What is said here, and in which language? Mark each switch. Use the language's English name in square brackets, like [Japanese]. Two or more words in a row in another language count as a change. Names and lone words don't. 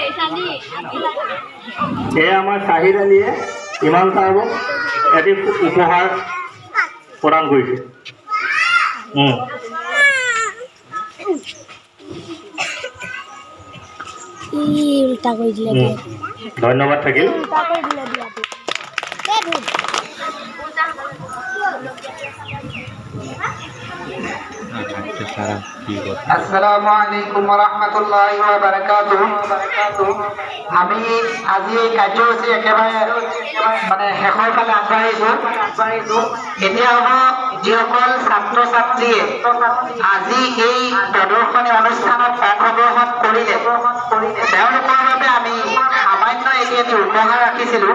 [Assamese] এয়া আমাৰ শ্বাহিদ আলীয়ে ইমান চাহাবক এটি উপহাৰ প্ৰদান কৰিছে। উল্টা কৰি দিলে, ধন্যবাদ থাকিল। [Arabic] السلام عليكم ورحمة الله وبركاته. [Assamese] আমি আজি এই কাৰ্যসূচী একেবাৰে মানে শেষৰ ফালে আগবাঢ়িছোঁ। এতিয়া হ'ব যিসকল ছাত্ৰ ছাত্ৰীয়ে আজি এই প্ৰদৰ্শনী অনুষ্ঠানত অংশগ্ৰহণ কৰিলে তেওঁলোকৰ বাবে আমি সামান্য এটি উপহাৰ ৰাখিছিলোঁ।